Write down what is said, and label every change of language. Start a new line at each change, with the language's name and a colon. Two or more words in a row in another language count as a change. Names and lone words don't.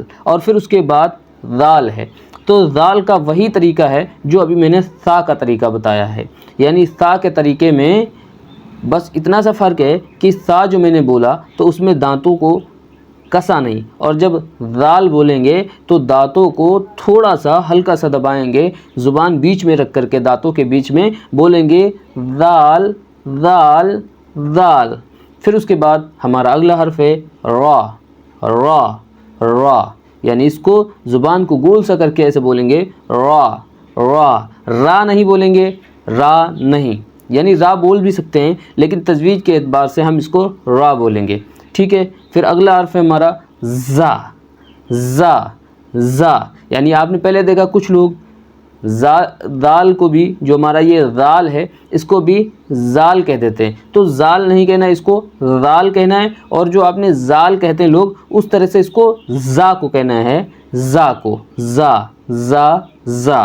Urdu: اور پھر اس کے بعد ذال ہے، تو ذال کا وہی طریقہ ہے جو ابھی میں نے سا کا طریقہ بتایا ہے، یعنی سا کے طریقے میں بس اتنا سا فرق ہے کہ سا جو میں نے بولا تو اس میں دانتوں کو کسا نہیں، اور جب ذال بولیں گے تو دانتوں کو تھوڑا سا ہلکا سا دبائیں گے، زبان بیچ میں رکھ کر کے دانتوں کے بیچ میں بولیں گے ذال ذال ذال۔ پھر اس کے بعد ہمارا اگلا حرف ہے را را را، یعنی اس کو زبان کو گول سا کر کے ایسے بولیں گے را را۔ را نہیں بولیں گے، را نہیں، یعنی را بول بھی سکتے ہیں لیکن تجوید کے اعتبار سے ہم اس کو را بولیں گے، ٹھیک ہے۔ پھر اگلا حرف ہے ہمارا زا زا زا، یعنی آپ نے پہلے دیکھا کچھ لوگ دال کو بھی، جو ہمارا یہ ذال ہے اس کو بھی زال کہہ دیتے ہیں، تو زال نہیں کہنا ہے، اس کو ذال کہنا ہے، اور جو آپ نے زال کہتے ہیں لوگ اس طرح سے اس کو زا کو کہنا ہے، زا کو، زا زا زا۔